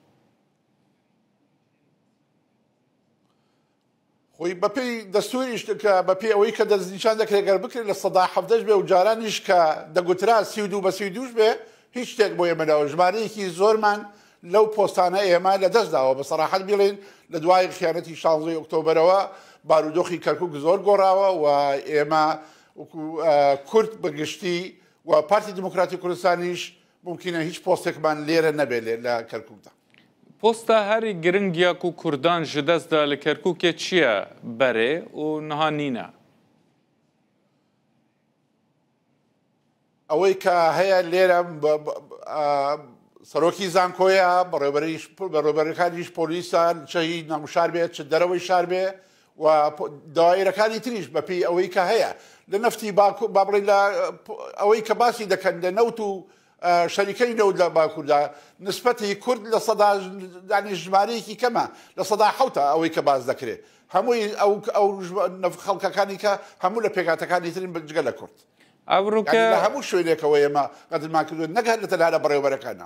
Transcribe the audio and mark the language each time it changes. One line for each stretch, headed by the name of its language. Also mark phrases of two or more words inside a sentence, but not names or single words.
Central Kurdish: خۆی بەپێی دەستوریش کە بەپێی ئەوەی کە دەستنیشان دەکرێت گەر بکرێت لە سەدا حەفتەش بێ و جارانیش کە دەگوترا 32 بە 32 بێ هیچ شتێک بۆ ئێمەداوە ژمارەیەکی زۆرمان لەو پۆستانە ئێمە لە دەستداوە بە سەراحەت بڵێن لە دوای خیانەتی 16 ئۆکتۆبەرەوە بارودۆخی کەرکووک زۆر گۆڕاوە و ئێمە کورد بەگشتی و پارتی دموکراتی کوردستانیش ممکنە هیچ پۆستێکمان لێرە نەبێت لە کەرکووکدا.
Kurdish: پۆستا هەری گرنگیاک و کوردان ji destda li Kerkûkê çi ye berê û niha nîne
Central Kurdish: ئەوەی کە هەیە لێرە سەرۆکی زانکۆیە بەڕێوەبەرەکانیش پۆلیسان چەهی نەمشار بێت چ دەرەوەی شار بێ و داوایرەکانی تریش بەپێی ئەوەی کە هەیە لە نەفتی با بڵێن لە ئەوەی کە باسی دەکەن لە نەوت و شەریکەی نەوت لە باکووردا نسبەتی کورد لە سەدا ژمارەیەکی کەمە لە سەدا حەوتە ئەوەی کە باز دەکرێت هەمووی ئەو خەڵکەکانی کە هەموو لە پێکاتەکانی ترین بجگە لە کورد لە هەموو شوێنێکەوە ئێمە قەدرمان کردوێت نەگەر لە تەنها لە بەڕێوەبەرەکانە